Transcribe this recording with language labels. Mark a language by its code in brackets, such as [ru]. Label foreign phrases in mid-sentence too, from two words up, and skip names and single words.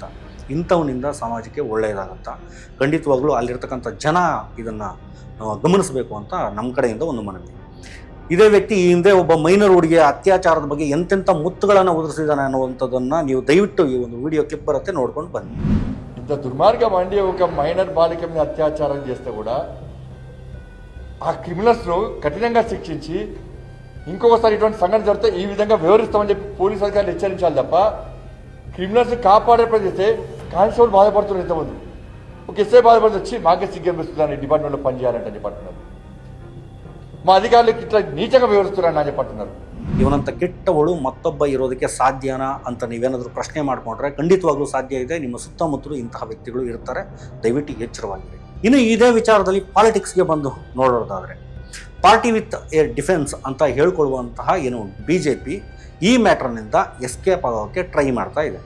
[kn] ಇಂಥವನಿಂದ ಸಮಾಜಕ್ಕೆ ಒಳ್ಳೆಯದಾಗತ್ತಾ? ಖಂಡಿತವಾಗ್ಲೂ ಅಲ್ಲಿರ್ತಕ್ಕಂಥ ಜನ ಇದನ್ನು ಗಮನಿಸಬೇಕು ಅಂತ ನಮ್ಮ ಕಡೆಯಿಂದ ಒಂದು ಮನವಿ. ಇದೇ ವ್ಯಕ್ತಿ ಈ ಹಿಂದೆ ಒಬ್ಬ ಮೈನರ್ ಹುಡುಗಿಯ ಅತ್ಯಾಚಾರದ ಬಗ್ಗೆ ಎಂತೆಂಥ ಮುತ್ತುಗಳನ್ನು ಉದುರಿಸಿದ್ದಾನೆ ಅನ್ನುವಂಥದ್ದನ್ನು ನೀವು ದಯವಿಟ್ಟು ಈ ಒಂದು [en] video clip [kn] ಬರುತ್ತೆ ನೋಡ್ಕೊಂಡು ಬನ್ನಿ. [te] ఇంత దుర్మార్గం అండి, ఒక మైనర్ బాలిక మీద అత్యాచారం చేస్తే కూడా ఆ క్రిమినల్స్ను కఠినంగా శిక్షించి ఇంకొకసారి ఇటువంటి సంఘటన జరిగితే ఈ విధంగా వివరిస్తామని చెప్పి పోలీసు అధికారులు హెచ్చరించాలి తప్ప క్రిమినల్స్ కాపాడే ప్రయత్నిస్తే కానిస్టేబుల్ బాధపడుతున్నారు. ఇంతమంది ఒక ఎస్ఐ బాధపడుతూ వచ్చి మాకే సిగ్గనిపిస్తుందని డిపార్ట్మెంట్లో పనిచేయాలంటే చెప్పంటున్నారు. మా అధికారులకు ఇట్లా నీచంగా వివరిస్తున్నారని చెప్పంటున్నారు. [kn] ಇವನಂತ ಕೆಟ್ಟವಳು ಮತ್ತೊಬ್ಬ ಇರೋದಕ್ಕೆ ಸಾಧ್ಯನಾ ಅಂತ ನೀವೇನಾದರೂ ಪ್ರಶ್ನೆ ಮಾಡಿಕೊಂಡ್ರೆ ಖಂಡಿತವಾಗ್ಲೂ ಸಾಧ್ಯ ಇದೆ. ನಿಮ್ಮ ಸುತ್ತಮುತ್ತಲೂ ಇಂತಹ ವ್ಯಕ್ತಿಗಳು ಇರ್ತಾರೆ, ದಯವಿಟ್ಟು ಎಚ್ಚರವಾಗಿರಿ. ಇನ್ನು ಇದೇ ವಿಚಾರದಲ್ಲಿ ಪಾಲಿಟಿಕ್ಸ್ಗೆ ಬಂದು ನೋಡೋದಾದರೆ, [en] party with a defence [kn] ಅಂತ ಹೇಳ್ಕೊಳ್ಳುವಂತಹ BJP ಈ ಮ್ಯಾಟ್ರನಿಂದ ಎಸ್ಕೇಪ್ ಆಗೋಕ್ಕೆ ಟ್ರೈ ಮಾಡ್ತಾ ಇದೆ.